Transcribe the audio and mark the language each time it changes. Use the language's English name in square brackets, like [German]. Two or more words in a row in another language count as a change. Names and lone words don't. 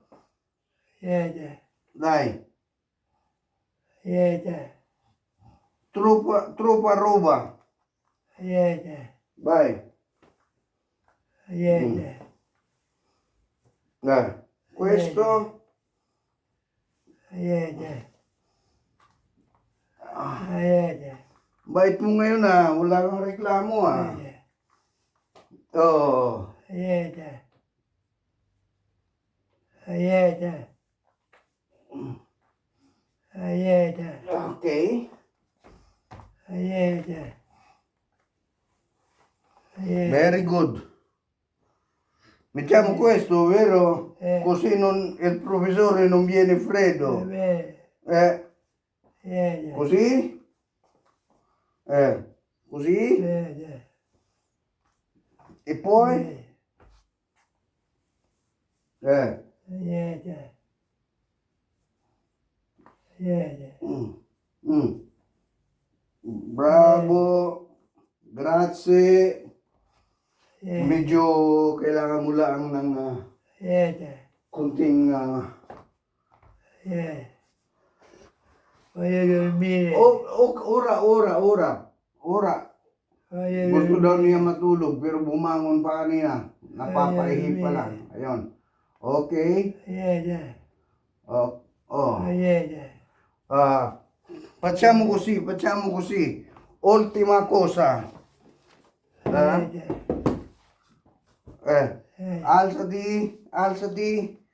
[Italian] Aieta. Dai, Aieta. troppa roba. Aieta. Vai. Aieta. Dai. Questo. Aieta. Aieta. [Filipino] Bait mo ngayon ah. Wala kang reklamo ah. [Italian] Aieta. Oh. Aieta. Aieta. Aieta. Okay. Aieta. Aieta. [English] Very good. [Italian] Mettiamo questo, vero? Eh. Così il professore non viene freddo. Aieta. Aieta. Così? Così? Aieta. E poi? Aieta. Aieta. Mm. Bravo. Grazie. [Filipino] Medyo kailangan mo lang ng [Italian] Aieta. [Filipino] konting [Italian] Aieta. Voglio dormire. ora. Voglio [Filipino] Gusto daw [Italian] dormire. [Filipino] niya matulog pero bumangon pa kanina. Napapaihi pa lang. Ayun. Okay? [Italian] Aieta. Oh. Aieta. Facciamo così. Ultima cosa. Aieta. Alzati.